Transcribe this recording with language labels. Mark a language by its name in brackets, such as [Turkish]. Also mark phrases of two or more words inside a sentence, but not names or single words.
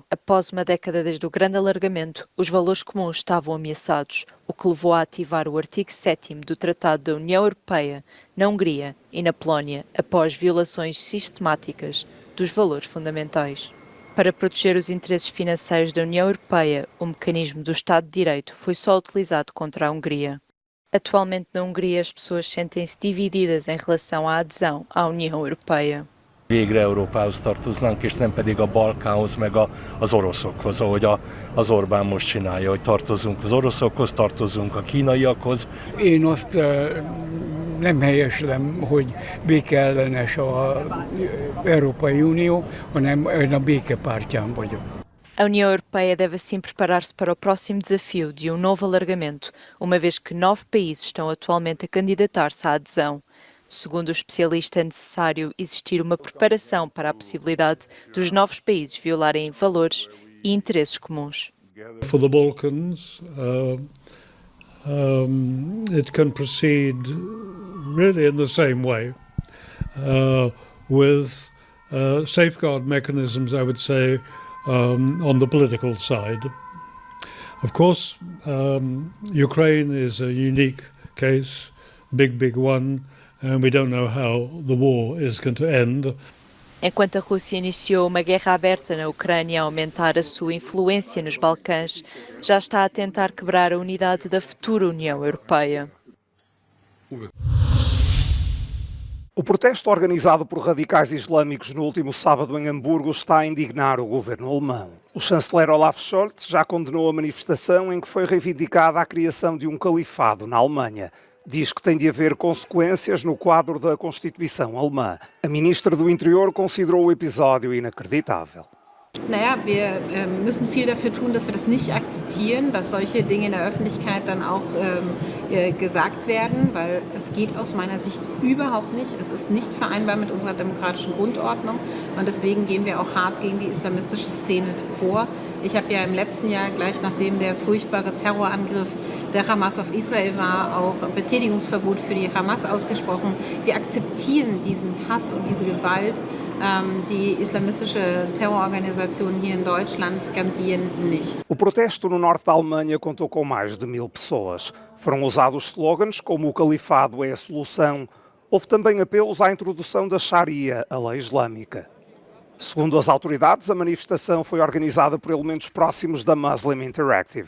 [Portuguese] Após uma década desde o grande alargamento, os valores comuns estavam ameaçados, o que levou a ativar o artigo 7º do Tratado da União Europeia na Hungria e na Polónia, após violações sistemáticas dos valores fundamentais. Para proteger os interesses financeiros da União Europeia, o mecanismo do Estado de Direito foi só utilizado contra a Hungria. Atualmente na Hungria as pessoas sentem-se divididas em relação à adesão à União Europeia. [Hungarian] Végre Európához tartoznánk, és nem pedig a Balkánhoz, meg az oroszokhoz, ahogy az Orbán most csinálja, hogy tartozunk az oroszokhoz, tartozunk a kínaiakhoz. Én azt nem helyeslem, hogy békeellenes az Európai Unió, hanem én a béke pártján vagyok. [Portuguese] A União Europeia deve assim preparar-se para o próximo desafio de novo alargamento, uma vez que 9 países estão atualmente a candidatar-se à adesão. Segundo o especialista, é necessário existir uma preparação para a possibilidade dos novos países violarem valores e interesses comuns. [English] For the Balkans, it can proceed really in the same way, with safeguard mechanisms, I would say, on the political side. Of course, Ukraine is a unique case, big one, and we don't know how the war is going to end. [Portuguese] Enquanto a Rússia iniciou uma guerra aberta na Ucrânia a aumentar a sua influência nos Balcãs, já está a tentar quebrar a unidade da futura União Europeia. O protesto organizado por radicais islâmicos no último sábado em Hamburgo está a indignar o governo alemão. O chanceler Olaf Scholz já condenou a manifestação em que foi reivindicada a criação de um califado na Alemanha. Diz que tem de haver consequências no quadro da Constituição alemã. A ministra do Interior considerou o episódio inacreditável. [German] Naja, wir müssen viel dafür tun, dass wir das nicht akzeptieren, dass solche Dinge in der Öffentlichkeit dann auch gesagt werden, weil es geht aus meiner Sicht überhaupt nicht. Es ist nicht vereinbar mit unserer demokratischen Grundordnung und deswegen gehen wir auch hart gegen die islamistische Szene vor. Ich habe ja im letzten Jahr, gleich nachdem der furchtbare Terrorangriff der Hamas auf Israel war, auch ein Betätigungsverbot für die Hamas ausgesprochen. Wir akzeptieren diesen Hass und diese Gewalt. Die islamistische Terrororganisationen hier in Deutschland skandieren nicht. [Portuguese] O protesto no norte da Alemanha contou com mais de 1000 pessoas. Foram usados slogans como o califado é a solução. Houve também apelos à introdução da Sharia, a lei islâmica. Segundo as autoridades, a manifestação foi organizada por elementos próximos da Muslim Interactive.